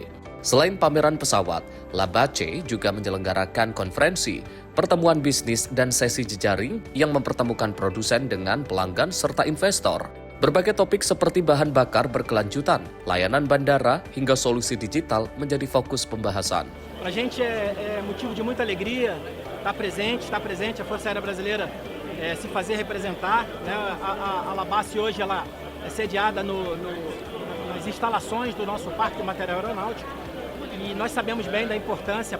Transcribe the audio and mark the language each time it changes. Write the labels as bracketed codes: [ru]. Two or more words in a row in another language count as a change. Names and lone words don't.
[id] Selain pameran pesawat, LABAC juga menyelenggarakan konferensi, pertemuan bisnis dan sesi jejaring yang mempertemukan produsen dengan pelanggan serta investor. Berbagai topik seperti bahan bakar berkelanjutan, layanan bandara hingga solusi digital menjadi fokus pembahasan. [pt] Para a gente é motivo de muita alegria estar presente a Força Aérea Brasileira se fazer representar, né? A LABAC hoje ela é sediada nas instalações do nosso Parque de Material Aeronáutico e nós sabemos bem da importância